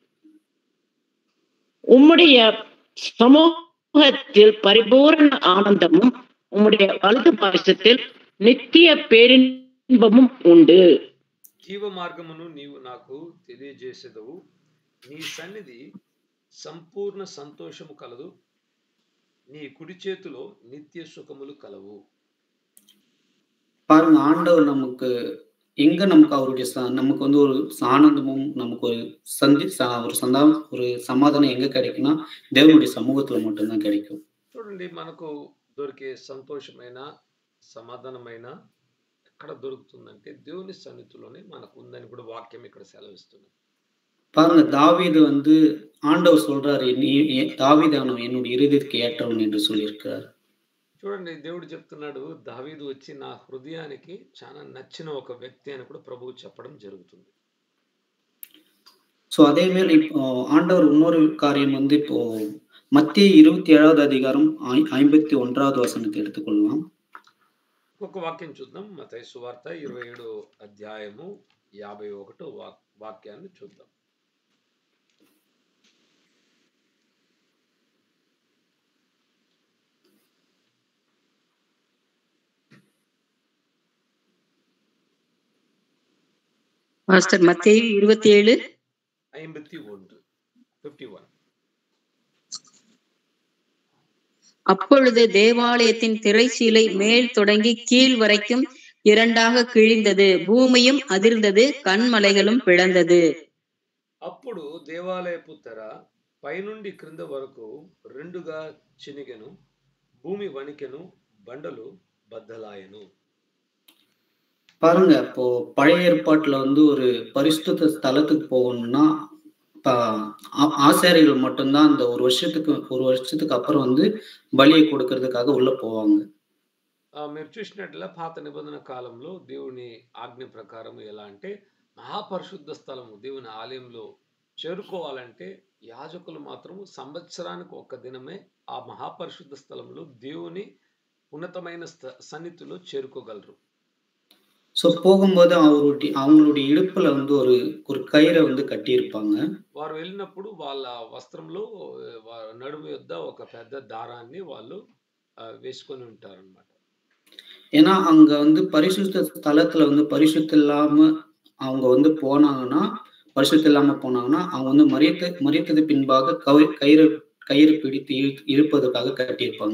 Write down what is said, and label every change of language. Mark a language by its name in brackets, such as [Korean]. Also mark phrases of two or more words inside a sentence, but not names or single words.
[Tamil] உம்முடைய சமூகத்தில் பரிபூரண ஆனந்தமும் உம்முடைய வலது பாரிசத்தில் நித்திய பேரின்பமும் உண்டு. [Telugu] జీవ మార్గమును నీవు నాకు తెలియజేసేదవు. నీ సన్నిధి సంపూర్ణ సంతోషము కలదు. నీ కుడి చేతిలో నిత్య సుఖములు కలవు. [Tamil] பாருங்க, ஆண்டவர் நமக்கு அவருடைய நமக்கு வந்து ஒரு ஆனந்தமும் நமக்கு ஒரு ஒரு சமாதானம் எங்க கிடைக்கும்னா தேவனுடைய சமூகத்துல மட்டும்தான் கிடைக்கும். [Telugu] చూడండి, మనకు దొరికే సంతోషమైన, సమాధానమైన ఎక్కడ దొరుకుతుందంటే దేవుని సన్నిధిలోనే మనకు ఉందని కూడా వాక్యం ఇక్కడ సెలవిస్తుంది. [Tamil] பாருங்க, தாவீது வந்து ஆண்டவர் சொல்றாரு, தாவீதானவன் என்னுடைய இருதயத்துக்கு ஏற்றவன் என்று சொல்லியிருக்கிறார். [Telugu] చూడండి, దేవుడు చెప్తున్నాడు, దావీదు వచ్చి నా హృదయానికి చాలా నచ్చిన ఒక వ్యక్తి అని కూడా ప్రభువు చెప్పడం జరుగుతుంది. [Tamil] సో அதே மாதிரி இப்போ ஆண்டவர் இன்னொரு காரியம் வந்து இப்போ மத்தேயு 27வது அதிகாரம் 51வது வசனத்தை எடுத்துக்கொள்ளலாம். [Telugu] ఒక వాక్యం చూద్దాం. మత్తయి సువార్త 27 అధ్యాయము 51 వాక్యాన్ని చూద్దాం. [Tamil] மாஸ்டர் மத்தேயு 27 51. அப்பொழுது தேவாலயத்தின் திரைச்சீலை மேல் தொடங்கி கீழ் வரைக்கும் இரண்டாக கிழிந்தது. பூமியும் அதிர்ந்தது, கன்மலைகளும் பிளந்தது. [Telugu] అప్పుడు దేవాలయపు తెర పైనుండి క్రింద వరకు రెండుగా చినిగెను, భూమి వణికెను, బండలు బద్దలాయెను. [Tamil] பாருங்க, இப்போ பழைய ஏற்பாட்டுல வந்து ஒரு பரிசுத்த ஸ்தலத்துக்கு போகணும்னா ஆசாரிகள் மட்டும்தான் அந்த ஒரு வருஷத்துக்கு அப்புறம் வந்து பலியை கொடுக்கறதுக்காக உள்ள போவாங்க. [Telugu] మీరు చూసినట్ల పాత నిబంధన కాలంలో దేవుని ఆజ్ఞ ప్రకారం ఎలా అంటే మహాపరిశుద్ధ స్థలము దేవుని ఆలయంలో చేరుకోవాలంటే యాజకులు మాత్రము సంవత్సరానికి ఒక దినమే ఆ మహాపరిశుద్ధ స్థలంలో దేవుని ఉన్నతమైన సన్నిధిలో చేరుకోగలరు. [Tamil] సో పోகும்போது அவங்களுடைய இடுப்புல வந்து ஒரு கயிறை வந்து கட்டியிருப்பாங்க. [Telugu] వారు వెళ్ళినప్పుడు వాళ్ళ వస్త్రంలో నడుము యొద్ద ఒక పెద్ద దారాన్ని వాళ్ళు వేసుకొని ఉంటారన్నమాట. [Tamil] ஏன்னா அங்க வந்து பரிசுத்த ஸ்தலத்துல வந்து பரிசுத்த இல்லாம அவங்க வந்து போனாங்கன்னா, பரிசுத்தம் இல்லாம போனாங்கன்னா, அவங்க வந்து மரித்தது பின்பாக கயிறு கயிறு பிடித்து இழுப்பதற்காக கட்டியிருப்பாங்க.